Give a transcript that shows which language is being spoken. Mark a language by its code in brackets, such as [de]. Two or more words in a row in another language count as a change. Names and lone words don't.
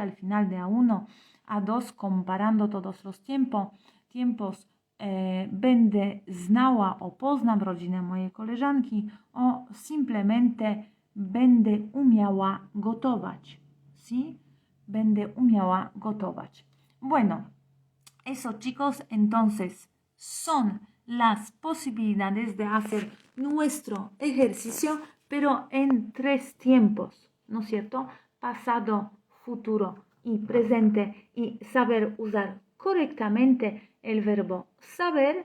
[es] Al final de A1, A2, comparando todos los tiempos. [pl] Będę znała o poznam rodzinę mojej koleżanki, [es] o simplemente [pl] będę umiała gotować, ¿sí? Będę umiała gotować. [es] Bueno, eso, chicos, entonces son las posibilidades de hacer nuestro ejercicio, pero en 3 tiempos, ¿no es cierto? Pasado, futuro y presente y saber usar correctamente el verbo saber.